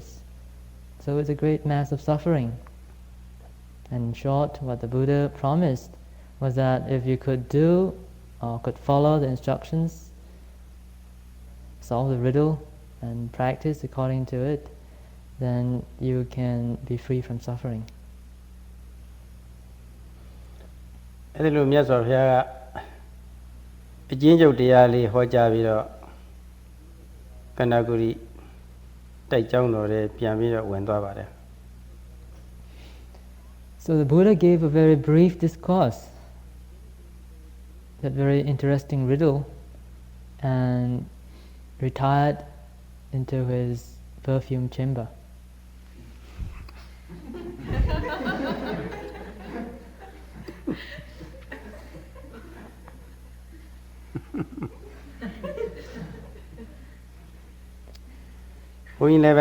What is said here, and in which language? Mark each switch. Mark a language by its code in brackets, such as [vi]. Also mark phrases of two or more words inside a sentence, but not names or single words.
[en] So it's a great mass of suffering. And in short, what the Buddha promised was that if you could do or could follow the instructions, solve the riddle and practice according to it, then you can be free from suffering. [my] အဲ့ဒီလိုမြတ်စွာဘုရားကအကျဉ်းချုပ်တရားလေးဟောကြားပြီးတော့ကန္နာဂုရိတိုက်ကြောင်းတော်တွေပြန်ပြီးတော့ဝင်သွားပါတယ် [en] So the Buddha gave a very brief discourse, that very interesting riddle, and retired into his perfume chamber. Well,